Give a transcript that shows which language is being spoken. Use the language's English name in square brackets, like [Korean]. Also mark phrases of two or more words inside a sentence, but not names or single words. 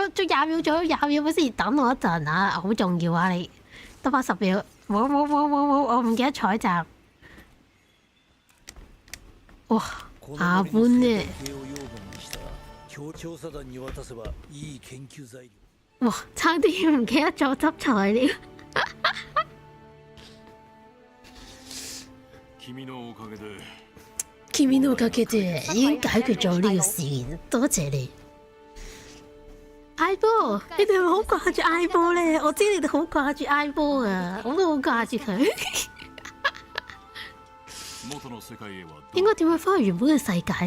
[Cantonese] 仲20秒，仲有20秒，咪先等我一陣啊！好重要啊，你得翻10秒，冇，我唔記得採集。哇！阿本呢？哇！差啲唔記得咗執材料。 [Japanese] 君のおかげで [Cantonese] 已經解決咗呢個事件，多謝你。I 波，你哋係咪好掛住 I 波咧？我知你哋好掛住 I 波啊，我都好掛住佢。應該點樣翻去原本嘅世界？